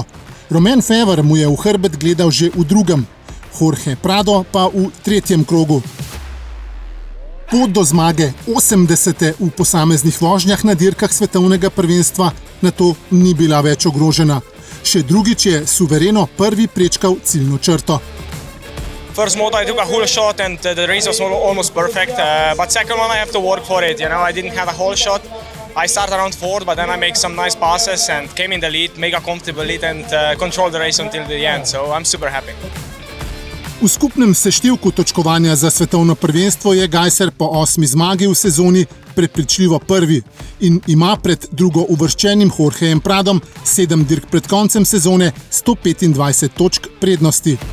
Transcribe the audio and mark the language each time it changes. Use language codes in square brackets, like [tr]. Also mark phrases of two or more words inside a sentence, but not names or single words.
[sl] Romain Fevre mu je v hrbet gledal že v drugem, Jorge Prado pa v 3. krogu. Pot do zmage 80. v posameznih vožnjah na dirkah svetovnega prvenstva nato ni bila več ogrožena. Še drugič je suvereno prvi prečkal ciljno črto. [en] First moto I took a whole shot and the race was almost perfect, but second one I have to work for it, I didn't have a whole shot. I started around fourth, but then I make some nice passes and came in the lead, make a comfortable lead and control the race until the end, so I'm super happy. [sl] V skupnem seštevku točkovanja za svetovno prvenstvo je Gajser po 8. zmagi v sezoni prepričljivo prvi in ima pred drugo uvrščenim Jorgejem Pradom 7 dirk pred koncem sezone 125 točk prednosti.